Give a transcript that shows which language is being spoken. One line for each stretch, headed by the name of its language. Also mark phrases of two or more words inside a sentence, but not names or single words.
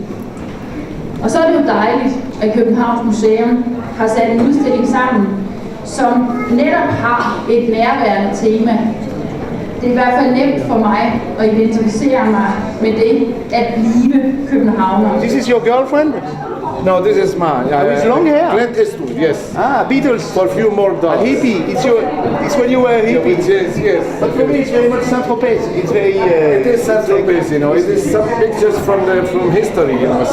Danish: Og så er det jo dejligt, at Københavns Museum har sat en udstilling sammen, som netop har et nærværende tema. Det er i hvert fald nemt for mig at identificere mig med det at blive københavner.
English: This is your girlfriend? No, this is mine. With long hair? Clint Eastwood, yes. Ah, Beatles. For a few more A dollars. hippie. It's when you were a hippie. Yes, yes. But for me, it's very much Saint-Tropez. It's very. It is Saint-Tropez, you know. It is some pictures from history, you know.